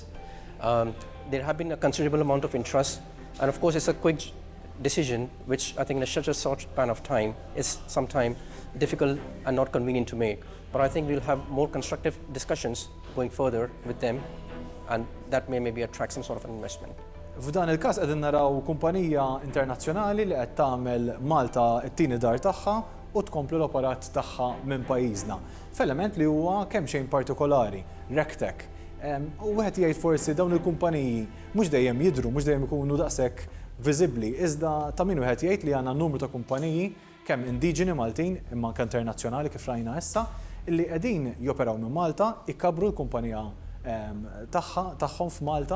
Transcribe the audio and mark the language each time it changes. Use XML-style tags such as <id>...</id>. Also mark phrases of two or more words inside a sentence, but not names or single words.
<en>There have been a considerable amount of interest, and of course it's a quick decision, which I think in such a short span of time is sometimes difficult and not convenient to make. But I think we'll have more constructive discussions going further with them, and that may maybe attract some sort of an investment.</en> <mt>F'dan il-każ qegħdin naraw kumpanija internazzjonali li qed tagħmel Malta t-tieni dar tagħha u tkompli l-operat tagħha minn pajjiżna. F'element li huwa kemm xejn partikolari, Rectech. U wieħed jgħid forsi dawn il-kumpaniji mhux dejjem jidhru, mhux dejjem ikunu daqshekk viżibbli, iżda ta' min wieħed jgħid li għandna numru ta' kumpaniji kemm indiġeni Maltin imma anke internazzjonali kif rajna issa, illi qegħdin joperaw minn Malta, ikkabru l-kumpanija tagħhom f'Malta.</mt>